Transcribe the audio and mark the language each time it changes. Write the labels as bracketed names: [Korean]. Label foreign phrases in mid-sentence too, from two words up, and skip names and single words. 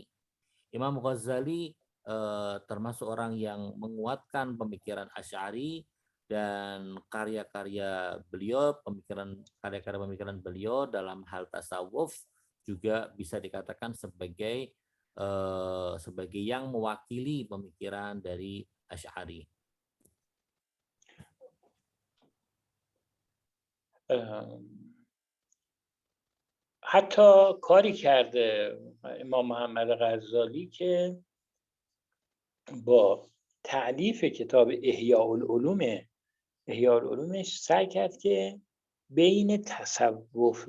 [Indonesian] Imam Ghazali termasuk orang yang menguatkan pemikiran Asy'ari dan karya-karya beliau, karya-karya pemikiran beliau dalam hal tasawuf juga bisa dikatakan sebagai yang mewakili pemikiran dari Asy'ari. [Persian] حتی کاری کرده امام محمد غزالی که با تألیف کتاب احیاء العلومش سعی کرد که بین تصوف